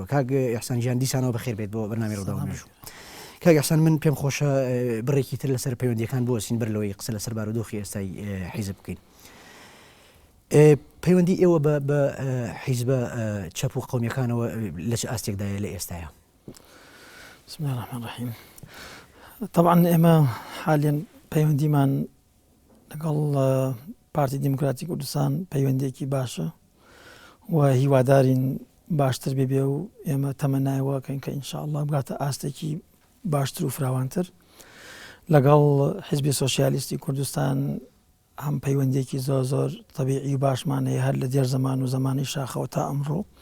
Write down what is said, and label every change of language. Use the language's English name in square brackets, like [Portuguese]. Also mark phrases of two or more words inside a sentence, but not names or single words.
[Central Kurdish] کاک ئیحسان گیان دیسانەوە بەخێر بێت بۆ بەرنامەی ڕۆوداو مێژوو. کاک ئیحسان من پێم خۆشە بڕێکی تر لەسەر پەیوەندیەکان بۆسین بەر لەوەی قسە لەسەر بارودۆخی ئێستای حیزب بکەین. پەیوەندی ئێوە بە حیزبە چەپ و قەومیەکانەوە لە چ ئاستێکدایە لە ئێستایە؟ [Arabic] بسم الله الرحمن الرحیم. [Central Kurdish] طبعا ئێمە حالیان پەیوەندیمان لەگەڵ پارتی دیموکراتی کوردستان پەیوەندێکی باشە و هیوادارین باشتر بێ و ئێمە تەمەنایەوەکەین کە [Arabic] ئینشاءالله [Central Kurdish] بگاتە ئاستێکی باشتر و فراوانتر لەگەڵ حیزبی سۆشیالیستی کوردستان هەم پەیوەندێکی زۆر تەبیعی و باشمانەیە هەر لە دێر زەمان و زەمانی شاخەوە تا ئەمڕۆ